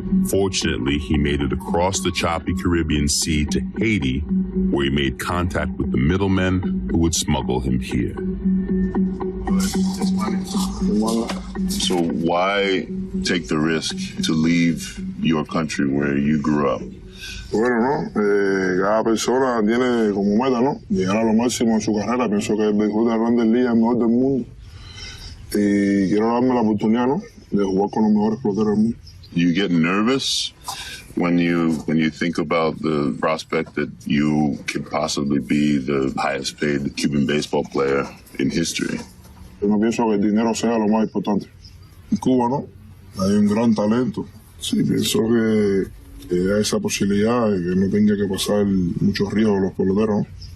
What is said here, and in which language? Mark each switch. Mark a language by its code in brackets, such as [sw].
[en] Fortunately, he made it across the choppy Caribbean Sea to Haiti, where he made contact with the middlemen who would smuggle him here. So why take the risk to leave your country where you grew up? [es] Bueno, ¿no? Cada persona tiene como meta, ¿no? Llegar a lo máximo en su carrera. Pienso que el béisbol de Grandes Ligas es el mejor del mundo. Y quiero darme la oportunidad, ¿no? De jugar con los mejores peloteros del mundo. [en] You get nervous when you think about the prospect that you could possibly be the highest paid Cuban baseball player in history. [es] Yo no pienso que el dinero sea lo más importante. En Cuba, ¿no? Hay un gran talento. Sí, pienso que hay esa posibilidad de que no tenga que pasar muchos riesgos los peloteros, ¿no?